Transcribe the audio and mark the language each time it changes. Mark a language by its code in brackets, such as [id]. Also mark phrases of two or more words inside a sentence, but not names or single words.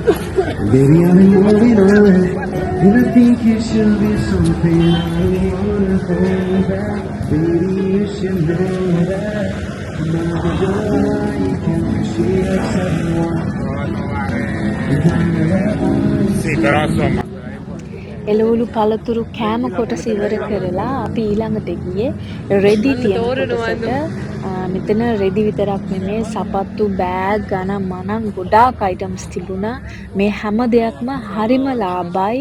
[en] Baby, I've been moving on, and I think you should be something I wanna hold back. Baby, you should know that. No matter what, you can appreciate someone. [it] Sì, però insomma. [si] එළවලු පළතුරු කෑම කොටස ඉවර කරලා අපි ඊළඟට ගියේ රෙදි තියෙන කොටසට. මෙතන රෙදි විතරක් නෙමේ සපත්තු බෑග් ගණන් මනන් ගොඩාක් අයිටම්ස් තිබුණා. මේ හැම දෙයක්ම හරිම ලාභයි.